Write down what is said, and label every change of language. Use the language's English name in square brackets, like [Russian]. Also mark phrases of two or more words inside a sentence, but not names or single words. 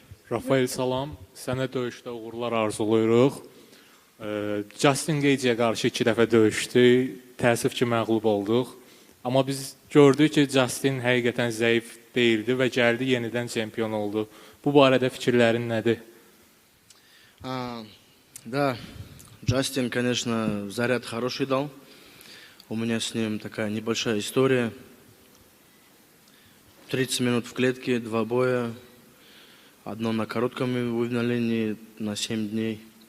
[Azerbaijani] Rafael salam, sənə döyüşdə uğurlar arzuluyuruq. Justin Gage'yə qarşı 2 dəfə döyüşdü, təəssüf ki məğlub olduq. Amma biz gördük ki Justin həqiqətən zəif değildi və gəldi yenidən çempion oldu. Bu barədə fikirlərin nədir? [Russian] Да, Джастин, конечно, заряд хороший дал. У меня с ним такая небольшая история. 30 минут в клетке, 2 боя. Одно на коротком уведомлении на 7 дней.